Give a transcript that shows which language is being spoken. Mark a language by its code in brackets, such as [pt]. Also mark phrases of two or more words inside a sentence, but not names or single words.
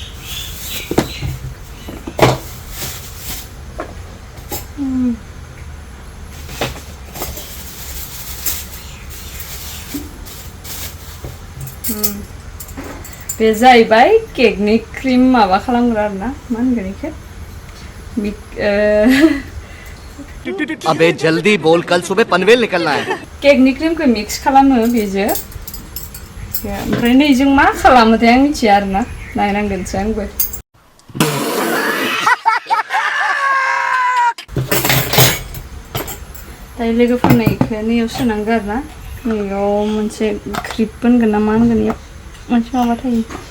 [brx] बे जाहैबाय केकनि क्रिम माबा खालामग्रा आरोना मा होनगोन इखो [hi] अबे जल्दी बोल कल सुबह पनवेल निकलना है [brx] केकनि क्रिमखौ मिक्स खालामो बेजों ओमफ्राय नैजों मा खालामोथाय आं मिथिया आरोना नायनांगोनसो आंबो दायो लोगोफोरनो इखौ नैयाव सोनांगौ आरोना नैयाव मोनसे क्रिप होनगोन ना मा होनगोन इयाव मोनसे माबा थायो